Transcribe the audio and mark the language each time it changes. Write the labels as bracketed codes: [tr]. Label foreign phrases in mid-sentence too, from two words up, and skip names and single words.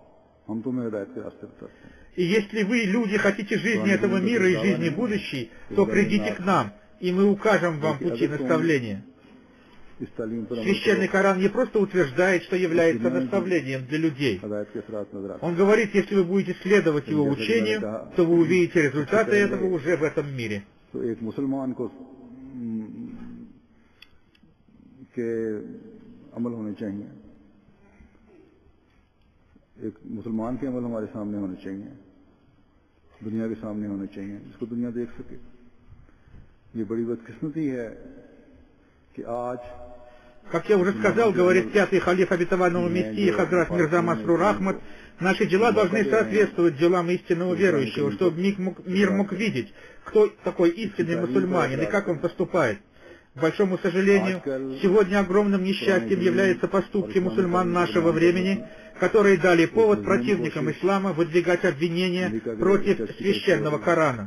[ru] И если вы, люди, хотите жизни этого мира и жизни будущей, то придите к нам, и мы укажем вам пути наставления. Священный Коран не просто утверждает, что является наставлением для людей. Он говорит, если вы будете следовать его учению, то вы увидите результаты этого уже в этом мире. [ur] مسلمان کے عمل ہمارے سامنے ہونے چاہیے، دنیا کے سامنے ہونے چاہیے، جس کو دنیا دیکھ سکے. یہ بڑی بدقسمتی ہے کہ آج, [ru] как я уже сказал, говорит пятый халиф обетованного Мессии Хазрат Мирза Масрур Ахмад, наши дела должны соответствовать делам истинного верующего, чтобы мир мог видеть, кто такой истинный мусульманин и как он поступает. К большому сожалению, сегодня огромным несчастьем являются поступки мусульман нашего времени, которые дали повод противникам ислама выдвигать обвинения против священного Корана.